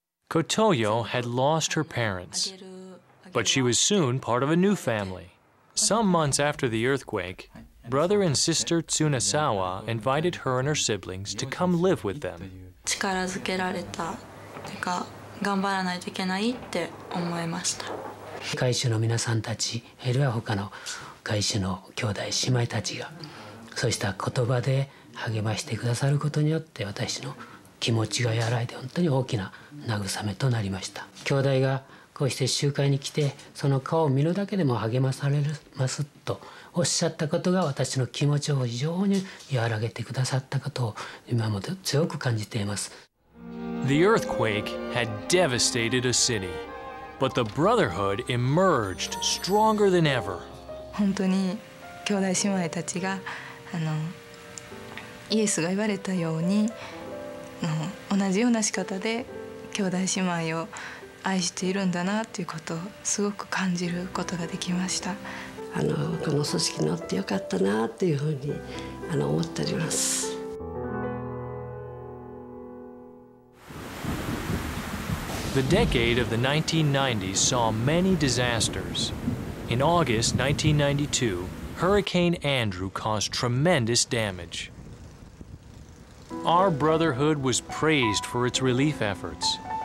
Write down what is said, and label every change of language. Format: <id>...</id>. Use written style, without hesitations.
<en>Kotoyo had lost her parents, but she was soon part of a new family. Some months after the earthquake, brother and sister Tsunasawa invited her and her siblings to come live with them.</en> <ja>力づけられたというか頑張らないといけないって思いました。会衆の皆さんたち、あるいは他の会衆の兄弟姉妹たちがそうした言葉で励ましてくださることによって私の気持ちが和らいで本当に大きな慰めとなりました。兄弟がこうして集会に来てその顔を見るだけでも励まされますとおっしゃったことが私の気持ちを非常に和らげてくださったことを今も強く感じています。</ja> <en>The earthquake had devastated a city, but the brotherhood emerged stronger than ever.</en> <ja>本当に兄弟姉妹たちがイエスが言われたように同じような仕方で兄弟姉妹を愛しているんだなということをすごく感じることができました。この組織に乗ってよかったなというふうに思っております。</ja> <en>The decade of the 1990s saw many disasters. In August 1992, Hurricane Andrew caused tremendous damage. Our brotherhood was praised for its relief efforts.</en>